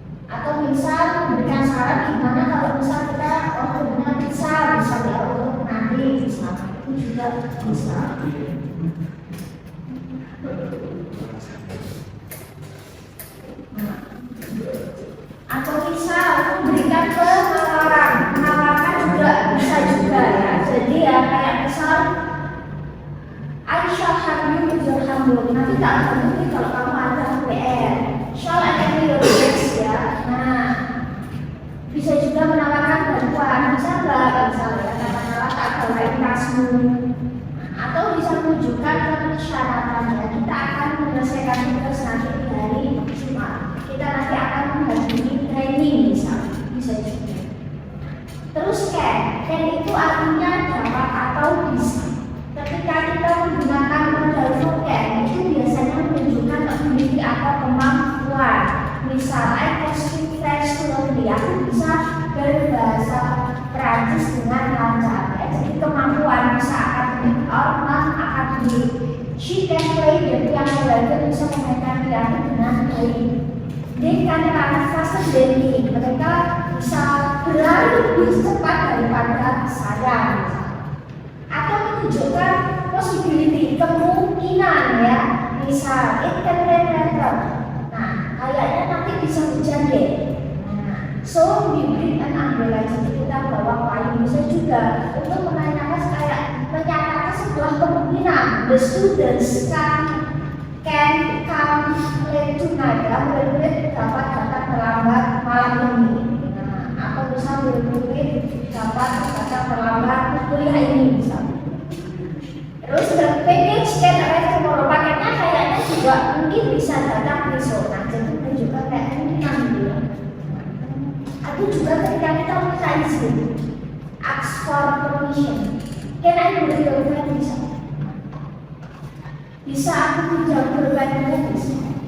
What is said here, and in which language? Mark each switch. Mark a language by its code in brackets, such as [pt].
[id] Atau misal memberikan saran gimana kalau misal kita ordernya bisa misalnya untuk nanti misal, itu juga bisa. Atau bisa memberikan menawarkan juga bisa juga ya. Jadi ya kayak misal [en] I shall have you with your homework. [id] Nanti tak berhenti kalau kamu ada PR. [en] Shall I carry your bags [id] ya. Nah bisa juga menawarkan bantuan, bisa nggak misalnya katakanlah tak bawain tasmu. Atau bisa menunjukkan persyaratannya, kita akan menyelesaikan tugas nanti di hari Jumat. Kita nanti akan menghadiri training misalnya, bisa juga. Terus can itu artinya dapat atau bisa. Ketika kita menggunakan modal can itu biasanya menunjukkan ability atau kemampuan. Misal [en] I can speak French fluently, [id] aku bisa berbahasa Prancis dengan lancar. Jadi kemampuan bisa akademik or non akademik. [en] She can play the piano, [id] dan bisa memainkan piano dengan baik. [en] They can run faster than me. [id] Mereka bisa berlari lebih cepat daripada saya. Atau menunjukkan possibility, kemungkinan ya. Misal [en] it can rain later. [id] Nah, kayaknya nanti bisa hujan deh. [en] So we bring an umbrella, [id] jadi kita bawa payung. Bisa juga untuk menanyakan kayak menyatakan sebuah kemungkinan. [en] The students can come late tonight. [id] Murid-murid dapat datang terlambat malam ini. Atau bisa murid-murid dapat datang terlambat kuliah ini misalnya. [en] Terus the package can arrive tomorrow. [id] Paketnya kayaknya juga mungkin bisa datang besok. Nah, jadi kita juga kayak kemungkinan gitu. Atau juga ketika kita minta izin, [en] ask for permission. Can I borrow your pen? [id] Bisa aku pinjam pulpenmu bisa.